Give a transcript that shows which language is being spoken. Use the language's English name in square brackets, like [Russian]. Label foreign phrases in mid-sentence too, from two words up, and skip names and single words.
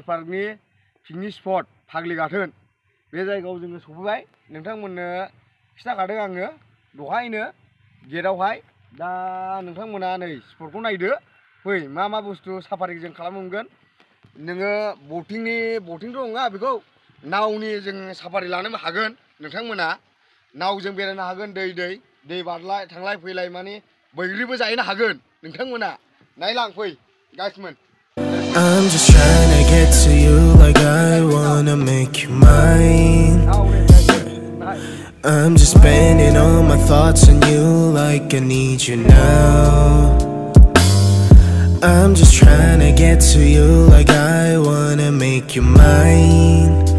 [Bodo] पार्कनि [English] picnic spot [Bodo] फाग्लि गाथोन बे जायगायाव जोङो सफैबाय नोंथांमोननो खिथाखादों आङो दहायनो गेटआवहाय दा नोंथांमोना नै स्पटखौ नायदो फै मा बुस्थु साफारि जों खालामनो मोनगोन नोङो बटिंथ' नङा बेखौ नावनि जों साफारि लानोबो हागोन नोंथांमोना नावजों बेरायनो हागोन दै बारलाय थांलाय फैलाय माने बैग्रिबो जाहैनो हागोन नोंथांमोना नायलां फै गाइसमोन [English] I'm just trying to get to you like I wanna make you mine I'm just spending all my thoughts on you like I need you now I'm just trying to get to you like I wanna make you mine